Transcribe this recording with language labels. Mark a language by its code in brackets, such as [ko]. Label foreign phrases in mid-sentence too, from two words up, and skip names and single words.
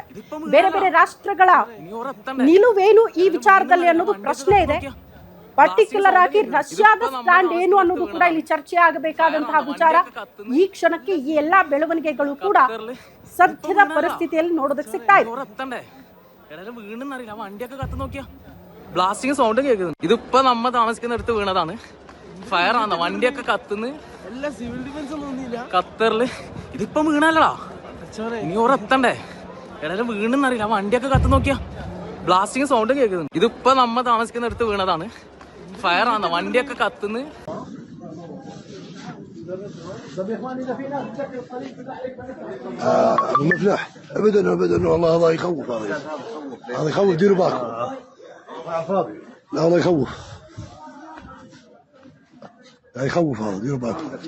[kn] ಬೇರೆ ಬೇರೆ ರಾಷ್ಟ್ರಗಳ ನಿಲುವೇನು ಈ ವಿಚಾರದಲ್ಲಿ ಅನ್ನೋದು ಪ್ರಶ್ನೆ ಇದೆ. ಪರ್ಟಿಕ್ಯುಲರ್ ಆಗಿ ರಷ್ಯಾದ ಸ್ಟ್ಯಾಂಡ್ ಏನು ಅನ್ನೋದು ಕೂಡ ಇಲ್ಲಿ ಚರ್ಚೆ ಆಗಬೇಕಾದಂತಹ ವಿಚಾರ. ಈ ಕ್ಷಣಕ್ಕೆ ಈ ಎಲ್ಲಾ ಬೆಳವಣಿಗೆಗಳು ಕೂಡ ಸದ್ಯದ ಪರಿಸ್ಥಿತಿಯಲ್ಲಿ ನೋಡೋದಕ್ಕೆ ಸಿಗ್ತಾ ಇದೆ. [en] blasting sound [ml] കേൾക്കുന്നു. ഇതിപ്പോ നമ്മ താമസിക്കുന്നിടത്ത് വീണതാണ്. ഫയർ ആണ്, വണ്ടിയൊക്കെ കത്തുന്നു. ഖത്തറില് ഇതിപ്പം വീണല്ലടാ, ഇനി ഓരെത്തണ്ടേ? എടാ വീണെന്നറിയില്ല, വണ്ടിയൊക്കെ കത്ത് നോക്കിയാ. [en] blasting sound [ml] കേൾക്കുന്നു. ഇതിപ്പോ നമ്മ താമസിക്കുന്നിടത്ത് വീണതാണ്. ഫയർ ആണ്, വണ്ടിയൊക്കെ കത്തുന്നു. [ar] المفلح ابدا والله هذا يخوف، هذا يخوف. ديروا بالكم، لا هذا يخوف، لا يخوف، هذا ديروا بالكم.